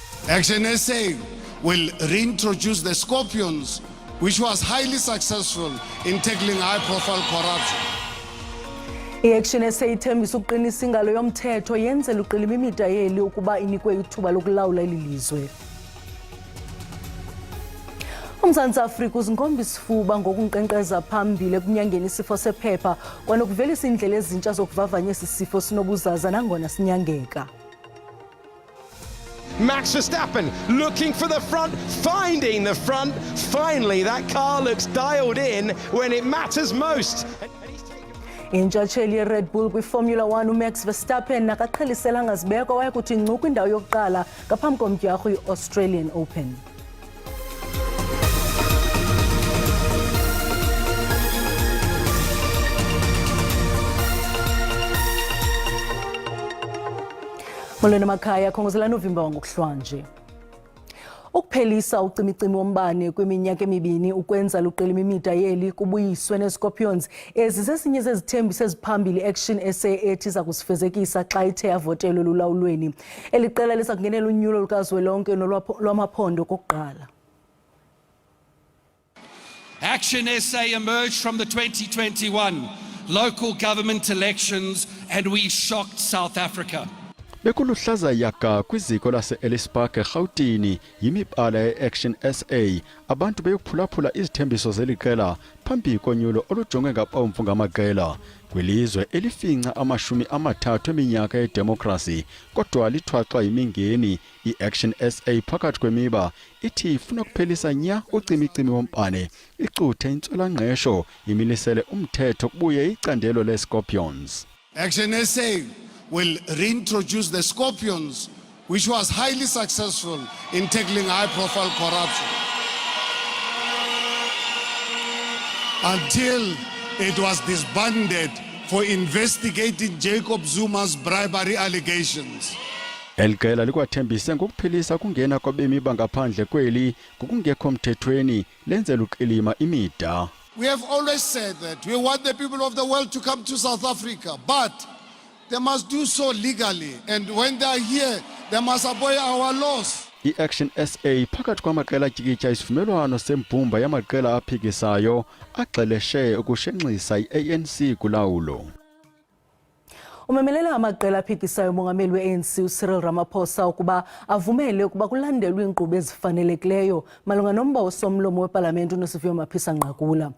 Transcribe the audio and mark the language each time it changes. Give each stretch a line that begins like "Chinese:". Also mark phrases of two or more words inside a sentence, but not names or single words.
English: Action SA will reintroduce the Scorpions, which was highly successful in tackling high-profile corruption.
Xhosa: I-Action SA ithembisa ukuqinisa ingalo yomthetho yenzela uqilima imida yeli ukuba inikwe ithuba lokulawula eli lizwe. UMzantsi Afrika uzingomba isifuba ngokunkqenkqeza phambili ekunyangeni isifo sephepha kwanokuvelisa indlela ezintsha zokuvavanya esi sifo sinobuzaza nangona sinyangeka.
English: Max Verstappen looking for the front, finding the front. Finally, that car looks dialed in when it matters most.
Xhosa: Intshatsheli ye-Red Bull kwiFormula 1 uMax Verstappen nakaqheliselanga zibekwa waya kuthi ngcu kwindawo yokuqala ngaphambi komdyarho i-Australian Open. Molweni emakhaya, khongozelani uvimba ngokuhlwanje. Ukuphelisa ucimicimi wombane kwiminyaka emibini ukwenza luqilima imida yeli kubuyiswe neScorpions ezisesinye zezithembiso eziphambili Action SA ethi iza kusifezekisa xa ithe yavotelwe lulawulweni. Eli qela lisa kungenela unyulo lukazwelonke lwamaphondo kokuqala.
English: Action SA emerged from the 2021 local government elections and we shocked South Africa.
Xhosa: Bekuluhlaza yaka kwiziko lase-Ellis Park eGauteng yimibala ye-Action SA abantu beyokuphulaphula izithembiso zeliqela phambi konyulo olujonge ngaphamvu ngamaqela kwilizwe elifinca amashumi amathathu eminyaka yedemokhrasi kodwa lithwaxwa yimingeni. I-Action SA phakathi kwemiba ithi ifuna ukuphelisa nya ucimicimi wombane icuthe intswelangqesho imilisele umthetho kubuye icandelo le-Scorpions.
English: Action SA will reintroduce the Scorpions, which was highly successful in tackling high-profile corruption, until it was disbanded for investigating Jacob Zuma's bribery allegations.
Xhosa: Elqela likwathembise ngokuphilisa kungena kwabemi bangaphandle kweli kungekho mthethweni lenzela uqilima imida.
English: We have always said that we want the people of the world to come to South Africa, but they must do so legally, and when they are here, they must obey our laws.
Xhosa: I-Action SA phakathi kwamaqela atyikitya isivumelwano sembumba yamaqela aphikisayo axeleshe ukushenxisa i-ANC kulawulo. Umemelele amaqela aphikisayo umongameli we-ANC Cyril Ramaphosa ukuba avumele ukuba kulandelwe iinkqubo ezifanelekileyo malunga nomba osomlomo wepalamente uNosiviwe Mapisa-Nqakula.